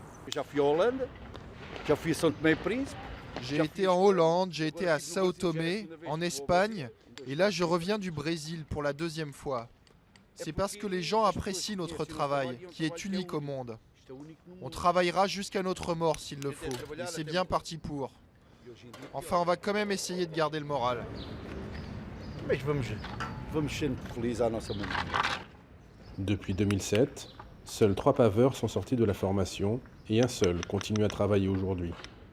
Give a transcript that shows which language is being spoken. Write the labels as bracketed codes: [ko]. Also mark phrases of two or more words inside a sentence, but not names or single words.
[fr] J'ai été en Hollande, j'ai été à Sao Tomé, en Espagne, et là je reviens du Brésil pour la deuxième fois. C'est parce que les gens apprécient notre travail, qui est unique au monde. On travaillera jusqu'à notre mort s'il le faut, et c'est bien parti pour. Enfin, on va quand même essayer de garder le moral. [pt] Mas vamos sendo felizes à nossa maneira. [fr] Depuis 2007, seuls 3 paveurs sont sortis de la formation et un seul continue à travailler aujourd'hui.